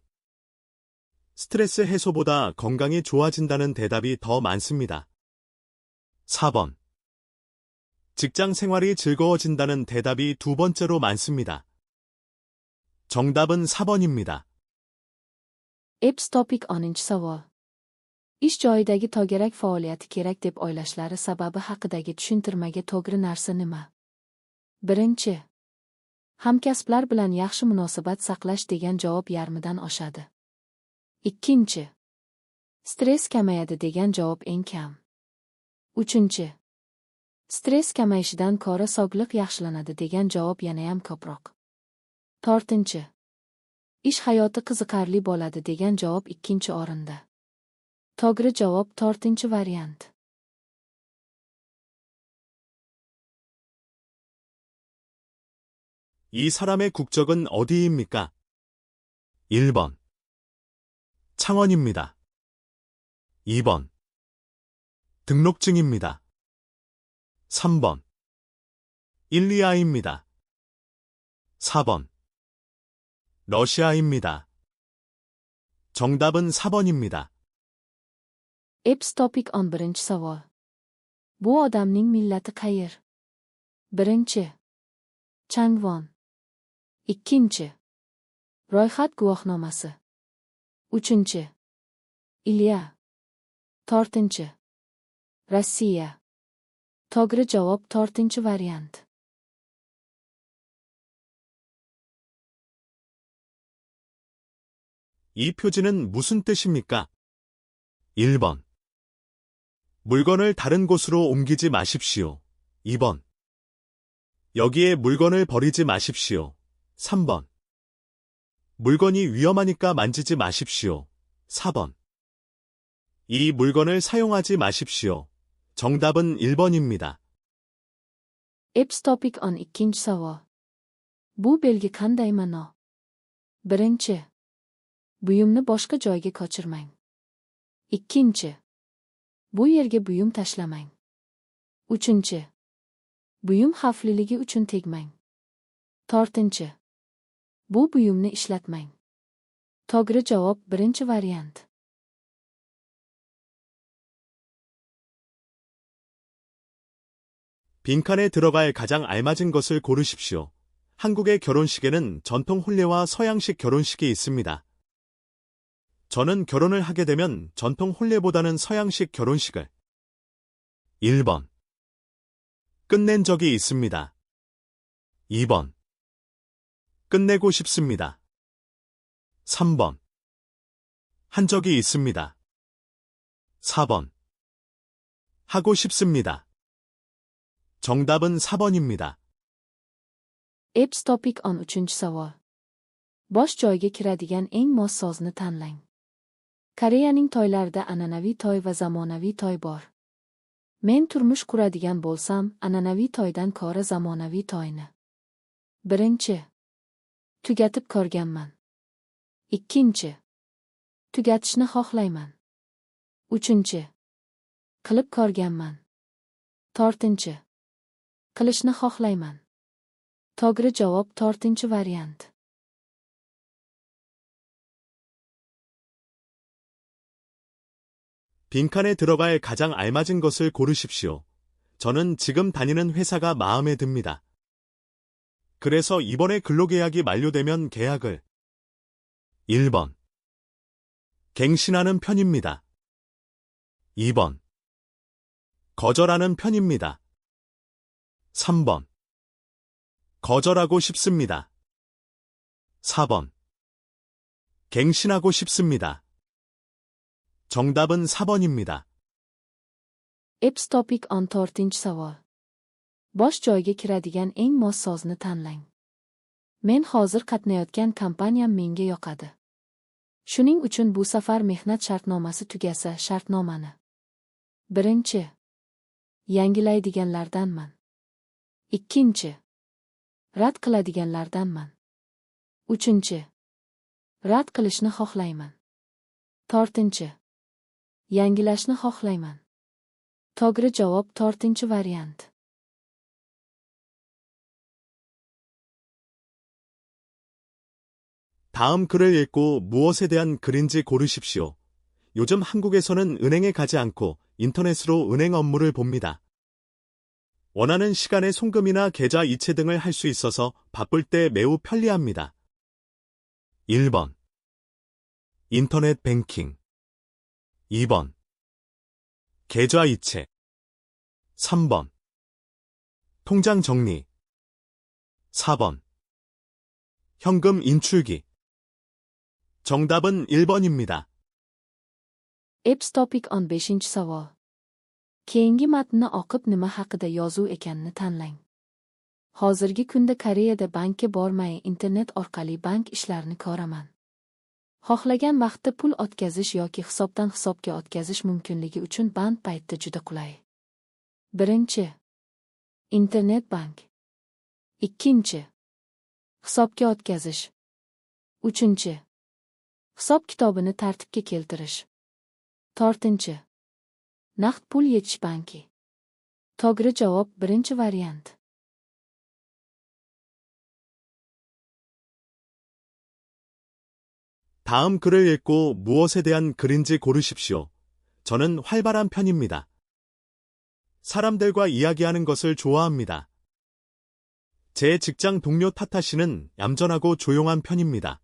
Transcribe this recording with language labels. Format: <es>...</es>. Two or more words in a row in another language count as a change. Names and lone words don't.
<ko>스트레스 해소보다 건강이 좋아진다는 대답이 더 많습니다. 4번. 직장 생활이 즐거워진다는 대답이 2번째로 많습니다. 정답은 4번입니다.</ko> <uz>Epps topik 10-savol. Ish joyidagi to'garak faoliyati kerak deb o'ylashlari sababi haqidagi tushuntirmaga to'g'ri narsa nima? Birinchi. Hamkasblar bilan yaxshi munosabat saqlash degan javob yarmidan oshadi. Ikkinchi. Stress kamayadi degan javob eng kam. Uchinchi. Stress kamayishidan ko'ra sog'liq yaxshilanadi degan javob yanayam ko'proq. To'rtinchi. Ish hayoti qiziqarli bo'ladi degan javob ikkinchi o'rinda. To'g'ri javob to'rtinchi variant.</uz> <ko>이 사람의 국적은 어디입니까? 1번. 창원입니다. 2번. 등록증입니다. 3번. 일리아입니다. 4번. 러시아입니다. 정답은 4번입니다.</ko> <uz>Epps topik 11-savol. Bu odamning millati qayer? Birinchi. Changvon. Ikkinchi. Ro'yxat guvohnomasi. Uchinchi. Ilya. To'rtinchi. Rossiya. To'g'ri javob to'rtinchi variant.</uz> <ko>이 표지는 무슨 뜻입니까? 1번. 물건을 다른 곳으로 옮기지 마십시오. 2번. 여기에 물건을 버리지 마십시오. 3번. 물건이 위험하니까 만지지 마십시오. 4번. 이 물건을 사용하지 마십시오. 정답은 1번입니다.</ko> <uz>Epps topik 12-savol. Bu belgi qanday ma'no? Birinchi. Buyumni boshqa joyga ko'chirmang. Ikkinchi. Bu yerga buyum tashlamang. Uchinchi. Buyum xavfliligi uchun tegmang. To'rtinchi. Bu buyumni ishlatmang. To'g'ri javob birinchi variant.</uz> <ko>빈칸에 들어갈 가장 알맞은 것을 고르십시오. 한국의 결혼식에는 전통 혼례와 서양식 결혼식이 있습니다. 저는 결혼을 하게 되면 전통 혼례보다는 서양식 결혼식을 1번. 끝낸 적이 있습니다. 2번. 끝내고 싶습니다. 3번. 한 적이 있습니다. 4번. 하고 싶습니다. 정답은 4번입니다.</ko> <uz>Epps topik 13-savol. Bosh joyga kiradigan eng mos so'zni tanlang. Koreyaning to'ylarida an'anaviy to'y va zamonaviy to'y bor. Men turmush quradigan bo'lsam, an'anaviy to'ydan ko'ra zamonaviy to'yni. Birinchi. Tugatib ko'rganman. Ikkinchi. Tugatishni xohlayman. Uchinchi. Qilib ko'rganman. To'rtinchi. Qilishni xohlayman. To'g'ri javob to'rtinchi variant.</uz> <ko>빈칸에 들어갈 가장 알맞은 것을 고르십시오. 저는 지금 다니는 회사가 마음에 듭니다. 그래서 이번에 근로계약이 만료되면 계약을 1번. 갱신하는 편입니다. 2번. 거절하는 편입니다. 3번. 거절하고 싶습니다. 4번. 갱신하고 싶습니다. 정답은 4번입니다.</ko> <uz>Epps topik 14-savol. Bosh joyga kiradigan eng mos so'zni tanlang. Men hozir qatnayotgan kompaniyam menga yoqadi. Shuning uchun bu safar mehnat shartnomasi tugasa shartnomani. Birinchi. Yangilaydiganlardanman. Ikkinchi. Rad qiladiganlardanman. Uchinchi. Rad qilishni xohlayman. To'rtinchi. Yangilashni xohlayman. To'g'ri javob to'rtinchi variant.</uz> <ko>다음 글을 읽고 무엇에 대한 글인지 고르십시오. 요즘 한국에서는 은행에 가지 않고 인터넷으로 은행 업무를 봅니다. 원하는 시간에 송금이나 계좌 이체 등을 할 수 있어서 바쁠 때 매우 편리합니다. 1번. 인터넷 뱅킹. 2번. 계좌 이체. 3번. 통장 정리. 4번. 현금 인출기. 정답은 1번입니다.</ko> <uz>Apps Topic 15-savol. Keyingi matnni o'qib nima haqida yozuv ekanini tanlang. Hozirgi kunda Koreyada bankka bormay internet orqali bank ishlarini ko'raman. Xohlagan vaqtda pul o'tkazish yoki hisobdan hisobga o'tkazish mumkinligi uchun band paytda juda qulay. 1. Internet bank. 2. Hisobga o'tkazish. 3. Hisob kitobini tartibga keltirish. 4. Naqd pul yetish banki. To'g'ri javob 1 variant.</uz> <ko>다음 글을 읽고 무엇에 대한 글인지 고르십시오. 저는 활발한 편입니다. 사람들과 이야기하는 것을 좋아합니다. 제 직장 동료 타타 씨는 얌전하고 조용한 편입니다.</ko>